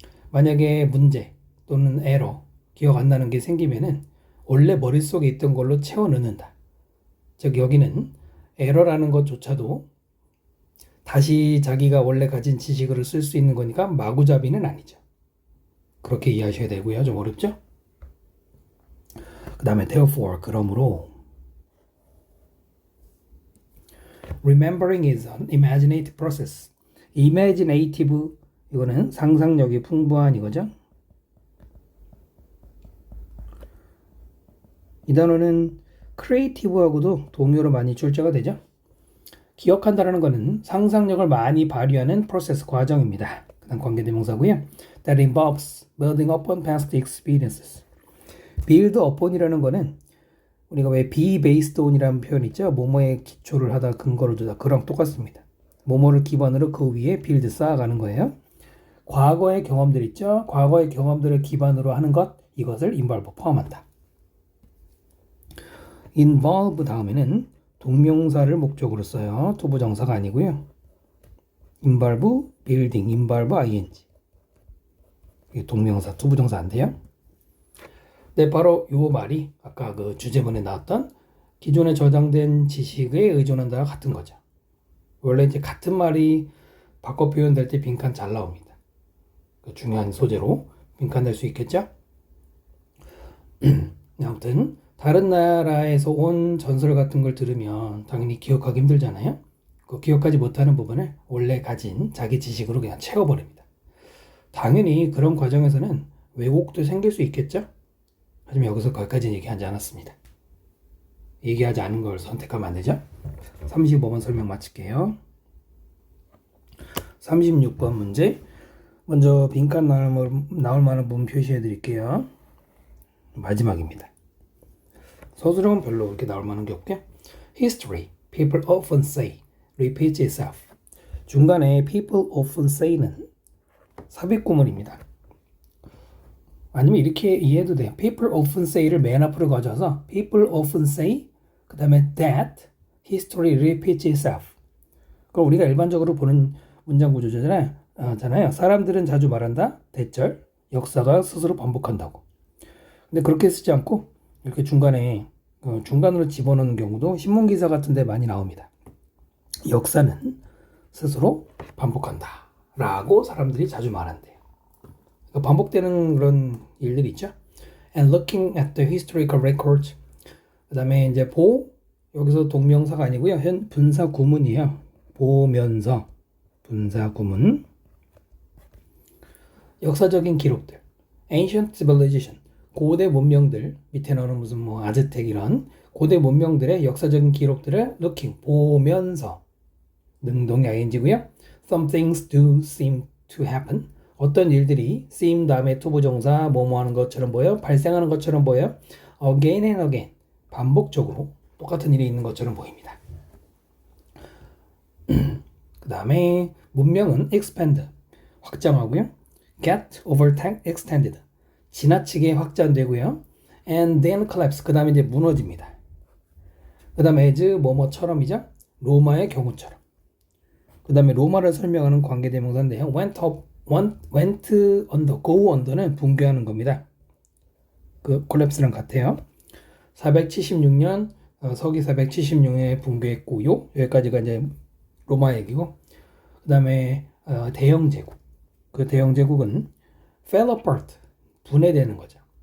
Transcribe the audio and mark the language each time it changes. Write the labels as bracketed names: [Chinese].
[Korean] 만약에 문제 또는 에러 기억 안 나는 게 생기면은 원래 머릿속에 있던 걸로 채워 넣는다. 즉 여기는 에러라는 것조차도 다시 자기가 원래 가진 지식을 쓸 수 있는 거니까 마구잡이는 아니죠. 그렇게 이해하셔야 되고요. 좀 어렵죠? 그 다음에 [English] therefore [Korean] 그러므로 [English] remembering is an imaginative process. [Korean] imaginative 이거는 상상력이 풍부한 이거죠. 이 단어는 creative하고도 동요로 많이 출제가 되죠. 기억한다라는 것은 상상력을 많이 발휘하는 프로세스 과정입니다. 그 다음 관계대명사고요. [English] That involves building upon past experiences. [Korean] build upon이라는 거는 우리가 왜 be based on이라는 표현 있죠? 뭐뭐에 기초를 하다 근거를 두다. 그랑 똑같습니다. 뭐뭐를 기반으로 그 위에 build 쌓아가는 거예요. 과거의 경험들 있죠? 과거의 경험들을 기반으로 하는 것, 이것을 involve 포함한다. involve 다음에는 동명사를 목적으로 써요. 투부정사가 아니고요. [English] involve building, involve ing. [Korean] 이게 동명사, 투부정사 안 돼요? 네, 바로 요 말이 아까 그 주제문에 나왔던 기존에 저장된 지식에 의존한다와 같은 거죠. 원래 이제 같은 말이 바꿔 표현될 때 빈칸 잘 나옵니다. 그 중요한 소재로 빈칸 될 수 있겠죠? 아무튼 다른 나라에서 온 전설 같은 걸 들으면 당연히 기억하기 힘들잖아요. 그 기억하지 못하는 부분을 원래 가진 자기 지식으로 그냥 채워버립니다. 당연히 그런 과정에서는 왜곡도 생길 수 있겠죠? 하지만 여기서 거기까지는 얘기하지 않았습니다. 얘기하지 않은 걸 선택하면 안 되죠? 35번 설명 마칠게요. 36번 문제. 먼저 빈칸 나올 만한 부분 표시해 드릴게요. 마지막입니다. 서술형은 별로 그렇게 나올 만한 게 없게. [English] History, people often say, repeats itself. [Korean] 중간에 people often say는 삽입구문입니다. 아니면 이렇게 이해해도 돼요. [English] People often say를 [Korean] 맨 앞으로 가져와서 [English] people often say, [Korean] 그 다음에 [English] that history repeats itself. [Korean] 그럼 우리가 일반적으로 보는 문장 구조잖아요. 사람들은 자주 말한다. 대절, 역사가 스스로 반복한다고. 근데 그렇게 쓰지 않고 이렇게 중간으로 집어넣는 경우도 신문기사 같은 데 많이 나옵니다. 역사는 스스로 반복한다 라고 사람들이 자주 말한대요. 반복되는 그런 일들이 있죠. [English] And looking at the historical records. [Korean] 그 다음에 이제 여기서 동명사가 아니고요. 분사 구문이에요. 보면서 분사 구문. 역사적인 기록들. Ancient civilization. 고대 문명들. 밑에 나오는 무슨 아즈텍 이런 고대 문명들의 역사적인 기록들을 looking 보면서. 능동이 ing고요. [English] Some things do seem to happen. [Korean] 어떤 일들이 seem 다음에 투부정사 뭐뭐 하는 것처럼 보여 발생하는 것처럼 보여 [English] again and again [Korean] 반복적으로 똑같은 일이 있는 것처럼 보입니다. 그 다음에 문명은 expand 확장하고요. get extended 지나치게 확장되고요. [English] and then collapse [Korean] 그 다음에 이제 무너집니다. 그 다음에 as 뭐뭐처럼이죠. 로마의 경우처럼. 그 다음에 로마를 설명하는 관계대명사인데요. [English] went under, go under는 [Korean] 붕괴하는 겁니다. 그 collapse랑 같아요. 476년 서기 476년에 붕괴했고요. 여기까지가 이제 로마 얘기고, 그 다음에 대영 제국. 그 대영 제국은 fell apart 분해되는 거죠.